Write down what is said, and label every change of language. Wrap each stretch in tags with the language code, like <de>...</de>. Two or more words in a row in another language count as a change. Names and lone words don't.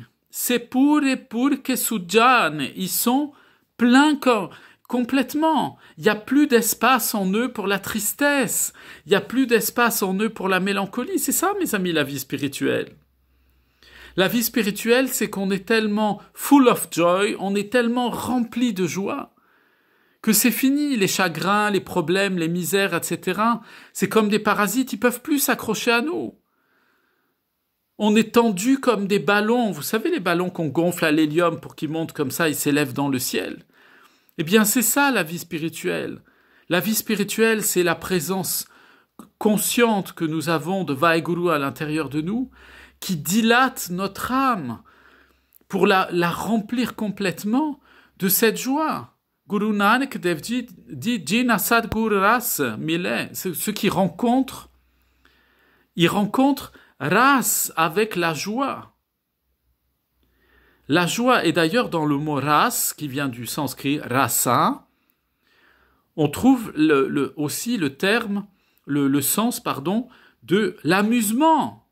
<fr>C'est pour que Sujan. Ils sont pleins complètement. Il n'y a plus d'espace en eux pour la tristesse. Il n'y a plus d'espace en eux pour la mélancolie. C'est ça, mes amis, la vie spirituelle. La vie spirituelle, c'est qu'on est tellement</fr> <en>full of joy,</en> <fr>on est tellement rempli de joie, que c'est fini, les chagrins, les problèmes, les misères, etc. C'est comme des parasites, ils peuvent plus s'accrocher à nous. On est tendu comme des ballons, vous savez les ballons qu'on gonfle à l'hélium pour qu'ils montent comme ça, ils s'élèvent dans le ciel. Eh bien c'est ça la vie spirituelle. La vie spirituelle, c'est la présence consciente que nous avons de Vaheguru à l'intérieur de nous, qui dilate notre âme pour la remplir complètement de cette joie. Guru Nanak Dev Ji dit</fr> <pa>ਜਿਨਾ ਸਤਿਗੁਰੁ ਰਸਿ ਮਿਲੈ,</pa> <fr>ceux qui rencontrent, ils rencontrent ras avec la joie. La joie, et d'ailleurs dans le mot ras, qui vient du sanskrit rasa, on trouve aussi le terme, le sens, de l'amusement.</fr>